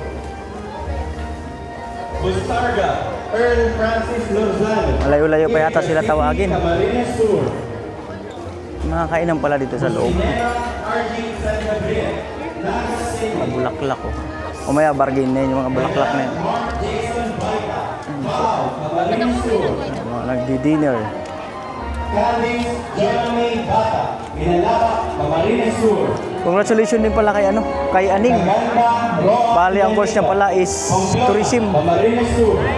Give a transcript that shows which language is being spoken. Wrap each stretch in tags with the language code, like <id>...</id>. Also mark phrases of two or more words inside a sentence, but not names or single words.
<tl>Bustarga Earl Francis Lozano. Malayo-layo pa yata sila tawagin. Camarines Sur. Mga kainan pala dito sa loob. RG San Gabriel, Naga City. Mga bulaklak oh. Umaya bargain na yun, yung mga bulaklak na yun. Jason Baita, Wow, Camarines Sur. Mga nagdi-dinner. Candice Jeremy Bata, Minalaba, Camarines Sur. Congratulations din pala kay Aning. Bali ang course niya pala is tourism. Camarines Sur.</tl>